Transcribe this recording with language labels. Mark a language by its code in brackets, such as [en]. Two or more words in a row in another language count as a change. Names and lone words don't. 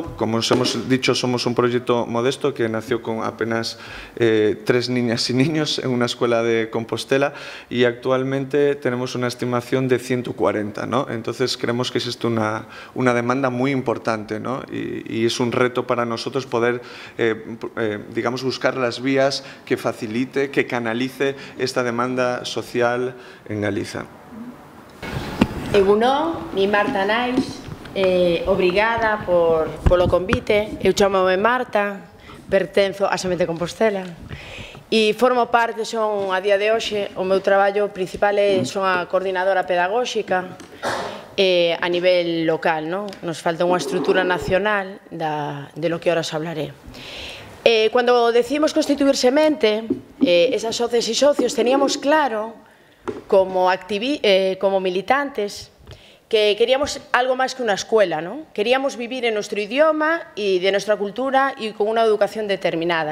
[es] Como os hemos dicho, somos un proyecto modesto que nació con apenas 3 niñas y niños en una escuela de Compostela y actualmente tenemos una estimación de 140, ¿no? Entonces creemos que existe una demanda muy importante, ¿no? Y es un reto para nosotros poder, buscar las vías que facilite, que canalice esta demanda social en Galiza. [eu] Egunon, mi Marta Nais. [gl] Obrigada polo convite. Eu chamo-me Marta, pertenzo á Semente Compostela E formo parte, son a día de hoxe, o meu traballo principal son a coordinadora pedagóxica a nivel local, non? Nos falta unha estrutura nacional [es] de lo que ahora os hablaré. Cuando decidimos constituir Semente, esas socias e socios teníamos claro, como militantes, que queríamos algo más que una escuela, ¿no? Queríamos vivir en nuestro idioma y de nuestra cultura y con una educación determinada.